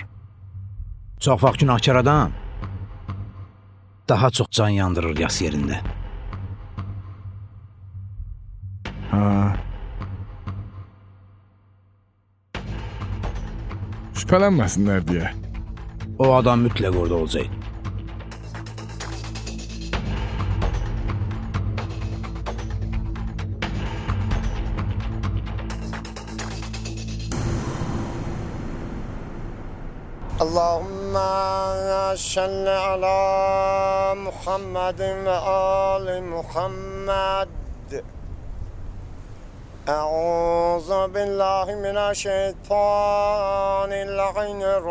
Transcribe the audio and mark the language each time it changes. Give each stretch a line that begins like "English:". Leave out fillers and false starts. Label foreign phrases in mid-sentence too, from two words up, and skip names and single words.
Azerbaijani: Çox vaxt günahkar adam daha çox can yandırır yas yerində. Şübhələnməsinlər deyə. O adam mütləq orada olacaq.
Arabic: اللهم صل على محمد وآل محمد أعوذ بالله من الشيطان اللعين